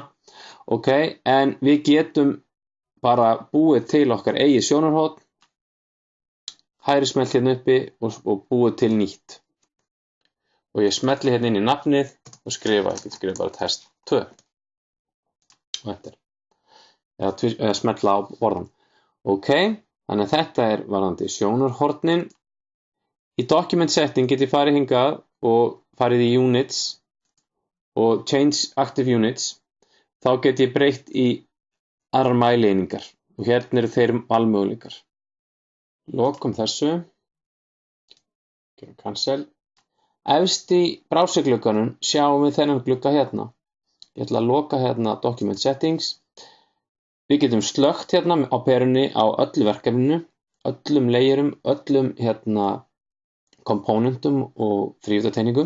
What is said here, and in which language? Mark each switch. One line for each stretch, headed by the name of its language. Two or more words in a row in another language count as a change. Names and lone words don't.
Icelandic: Ok, en við getum bara búið til okkar eigið sjónarhorn, hægri smelt hérna uppi og búið til nýtt. Og ég smelli hérna inn í nafnið og skrifa bara test 2. Og þetta eða smetla á borðan. Ok, þannig að þetta er varðandi sjónarhornin. Í
English: document setting
Icelandic: get ég farið hingað og farið í units og
English: change active units.
Icelandic: Þá get ég breytt í aðrar mælieiningar og hérna eru þeir valmöguleikar. Lokum þessu. Gerum cancel. Efst í browserglugganum sjáum við þennan glugga hérna. Ég ætla að loka hérna
English: document settings.
Icelandic: Við getum slökkt hérna á perunni á öllu verkefninu, öllum layerum, öllum hérna komponentum og þrívíddarteiningum.